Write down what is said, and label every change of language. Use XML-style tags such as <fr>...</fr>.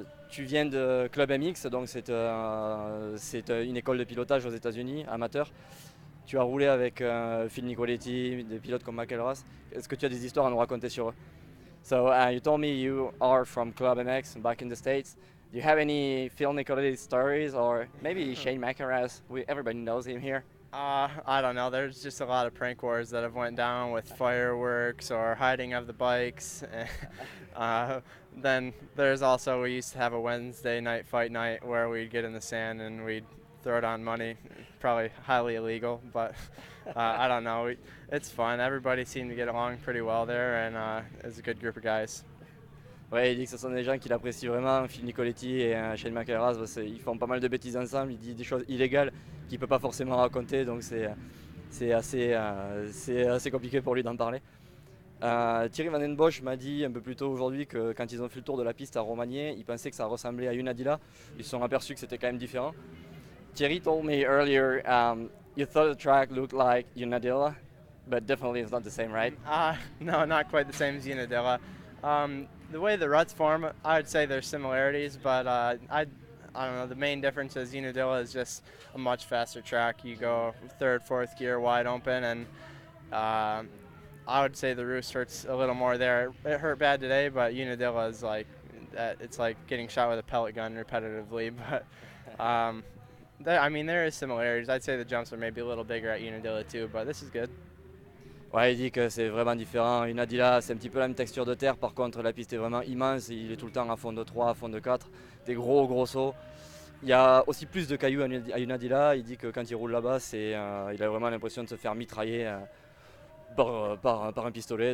<fr>Tu viens de Club MX, donc c'est une école de pilotage aux États-Unis, amateur. Tu as roulé avec Phil Nicoletti, des pilotes comme Michael Ross. Est-ce que tu as des histoires à nous raconter sur eux?</fr> <en>So you told me you are from Club MX back in the States. Do you have any Phil Nicoletti stories or maybe Shane McElrath? Everybody knows him here. I don't know. There's just a lot of prank wars that have went down with fireworks or hiding of the bikes. uh, then there's also we used to have a Wednesday night fight night where we'd get in the sand and we'd throw down money. Probably highly illegal, but I don't know. It's fun. Everybody seemed to get along pretty well there, and it's a good group of guys.</en> <fr>Ouais, il dit que ce sont des gens qu'il apprécie vraiment. Phil Nicoletti et Shane McElrath, ils font pas mal de bêtises ensemble. Il dit des choses illégales qu'il peut pas forcément raconter, donc c'est assez compliqué pour lui d'en parler. Thierry Van Den Bosch m'a dit un peu plus tôt aujourd'hui que quand ils ont fait le tour de la piste à Romagné, ils pensaient que ça ressemblait à Unadilla. Ils se sont aperçus que c'était quand même différent.</fr> <en>Thierry told me earlier you thought the track looked like Unadilla, but definitely it's not the same, right? No, not quite the same as Unadilla. The way the ruts form, I would say there's similarities, but I don't know. The main difference is Unadilla is just a much faster track. You go third, fourth gear wide open, and uh, I would say the roost hurts a little more there. It hurt bad today, but Unadilla is like it's like getting shot with a pellet gun repetitively. But I mean, there is similarities. I'd say the jumps are maybe a little bigger at Unadilla too, but this is good.</en> <fr>Ouais, il dit que c'est vraiment différent. Unadilla, c'est un petit peu la même texture de terre. Par contre, la piste est vraiment immense. Il est tout le temps à fond de 3, à fond de 4. Des gros sauts. Il y a aussi plus de cailloux à Unadilla. Il dit que quand il roule là-bas, il a vraiment l'impression de se faire mitrailler par un pistolet.</fr>